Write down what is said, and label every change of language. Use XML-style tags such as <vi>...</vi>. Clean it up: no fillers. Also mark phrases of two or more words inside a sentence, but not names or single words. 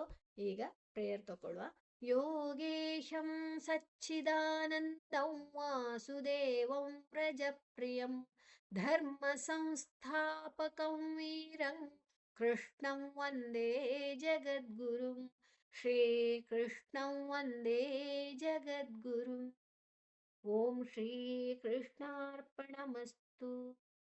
<kn>ಈಗ ಪ್ರೇಯರ್ ತಗೊಳ್ಳುವ.</kn> <sa>ಯೋಗೇಶಂ ಸಚ್ಚಿದಾನಂದಂ ವಾಸುದೇವಂ ಪ್ರಜಪ್ರಿಯಂ ಧರ್ಮ ಸಂಸ್ಥಾಪಕಂ ವೀರಂ ಕೃಷ್ಣಂ ವಂದೇ ಜಗದ್ಗುರುಂ ಶ್ರೀಕೃಷ್ಣಂ ವಂದೇ ಜಗದ್ಗುರುಂ. ಓಂ ಶ್ರೀ ಕೃಷ್ಣಾರ್ಪಣಮಸ್ತು.</sa>